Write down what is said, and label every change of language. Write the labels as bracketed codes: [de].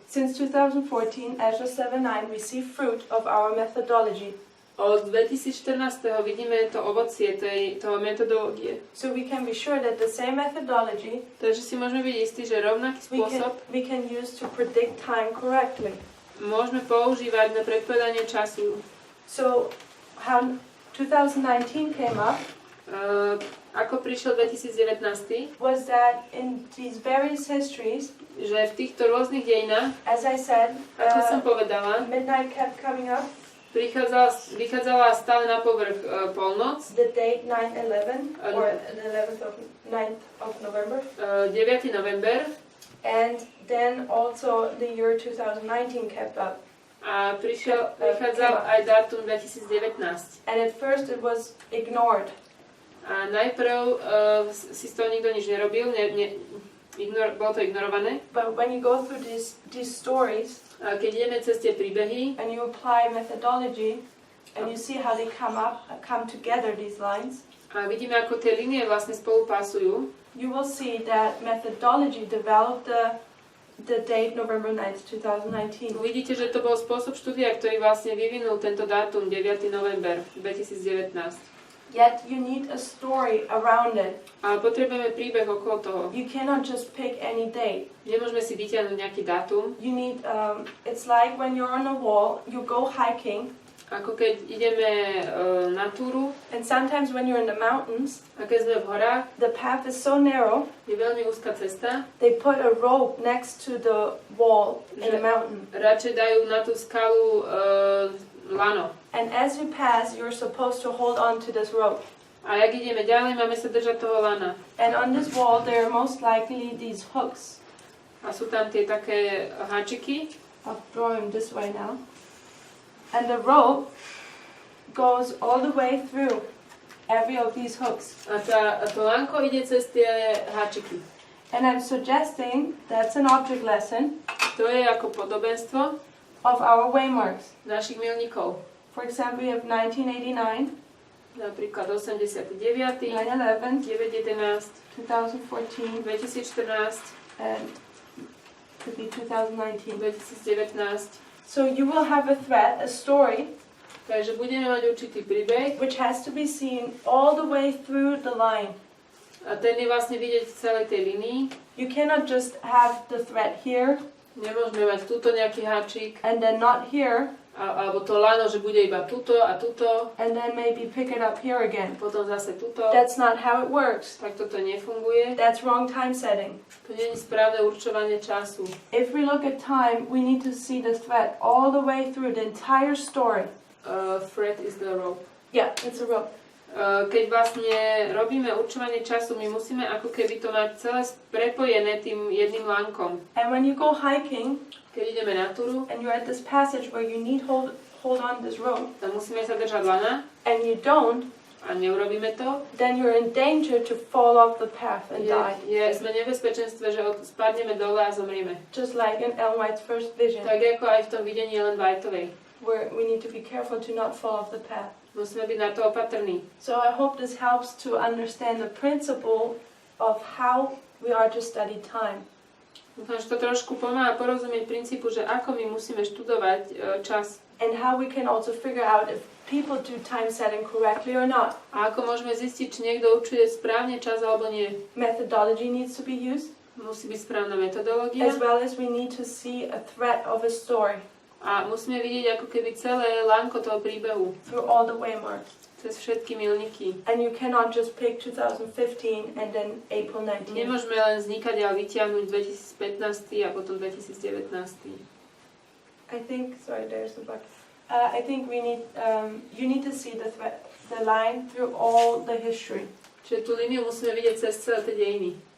[en] Since 2014, Ezra 7:9, we see fruit of our methodology. [sk] Od 2014. vidíme to ovocie toho metodológie. [en] So we can be sure that the same methodology, [sk] takže si môžeme byť istí, že rovnaký spôsob [en] we can use to predict time correctly. [sk] Môžeme používať na predpovedanie času. [en] So how 2019 came up, [sk] ako prišiel 2019, [en] was that in these various histories, [sk] že v týchto rôznych dejinách, [en] as I said, [sk] ako som povedala, [en] midnight kept coming up. [sk] Vychádzala stále na povrch polnoc. [en] The date 9/11 or the 9th of November. [sk] 9. november. [en] And then also the year 2019 kept up. [sk] A vychádzal aj dátum 2019. [en] And at first it was ignored. [sk] A najprv si z toho nikto nič nerobil, bolo to ignorované. [en] But when you go through these stories, [sk] a keď ideme cez tie príbehy [en] and you apply methodology, And you see how they come together, these lines. [sk] A vidíme, ako tie linie vlastne spolupasujú. [en] You will see that methodology developed the date November 9th, 2019. [sk] Uvidíte, že to bol spôsob štúdia, ktorý vlastne vyvinul tento dátum 9. november 2019. [en] Yet you need a story around it. [sk] Ale potrebujeme príbeh okolo toho. [en] You cannot just pick any date. [sk] Nemôžeme si vytiahnuť nejaký dátum. [en] You need, it's like when you're on a wall, you go hiking. [sk] Ako keď ideme na túru. [en] And sometimes when you're in the mountains, [sk] a keď sme v horách, [en] the path is so narrow. [sk] Je veľmi úzka cesta. [en] They put a rope next to the wall in the mountain. [sk] Radšej dajú na tú skalu lano. [en] And as you pass, you're supposed to hold on to this rope. [sk] A jak ideme ďalej, máme sa držať toho lana. [en] And on this wall, there are most likely these hooks. [sk] A sú tam tie také háčiky. [en] I'll draw them this way now. And the rope goes all the way through every of these hooks. [sk] A to lanko ide cez tie háčiky. [en] And I'm suggesting that's an object lesson. [sk] To je ako podobenstvo [en] of our waymarks. [sk] Našich milníkov. [en] For example, we have 1989. [sk] Napríklad 89, [en] 9/11, [sk] 9/11, [en] 2014, [sk] 2014, [en] and could be 2019. [sk] 2019. [en] So you will have a thread, a story, [sk] takže budeme mať určitý príbeh, [en] which has to be seen all the way through the line. [sk] A ten je vlastne vidieť v celej tej línii. [en] You cannot just have the thread here. [sk] Nemôžeme mať tuto nejaký háčik. [en] And then not here. [sk] Alebo to lano, že bude iba tuto a tuto. [en] And then maybe pick it up here again. [sk] Potom zase tuto. [en] That's not how it works. [sk] Tak toto nefunguje. [en] That's wrong time setting. [sk] To nie je správne určovanie času. [en] If we look at time, we need to see the thread all the way through the entire story. Thread is the rope. Yeah, it's a rope. [sk] Keď vlastne robíme určovanie času, my musíme ako keby to mať celé prepojené tým jedným lánkom. [en] And when you go hiking, [sk] keď ideme na túru, [en] and you're at this passage where you need hold on this rope, [sk] tak musíme sa držať lana, [en] and you don't, [sk] a neurobíme to, [en] then you're in danger to fall off the path and die. [sk] Sme v nebezpečenstve, že spadneme dole a zomrieme. [en] Just like in Ellen White's first vision. [sk] Tak ako aj v tom videní Ellen Whiteovej. [en] Where we need to be careful to not fall off the path. [sk] Musíme byť na to opatrní. [en] So I hope this helps to understand the principle of how we are to study time. [sk] Dúfam, že to trošku pomáha porozumieť princípu, že ako my musíme študovať čas. [en] And how we can also figure out if people do time setting correctly or not. [sk] A ako môžeme zistiť, či niekto určuje správne čas alebo nie. [en] Methodology needs to be used. [sk] Musí byť správna metodológia. [en] As well as we need to see a thread of a story. [sk] A musíme vidieť ako keby celé lánko toho príbehu. [en] Through all the waymarks. [sk] Cez všetky milníky. [en] And you cannot just pick 2015 and then April 19. [sk] Nemôžeme len vznikať a vytiahnuť 2015 a potom 2019. [en] I think, sorry, there's a bug. I think we need, you need to see the line through all the history. [sk] Čiže tú líniu musíme vidieť cez celé tie dejiny.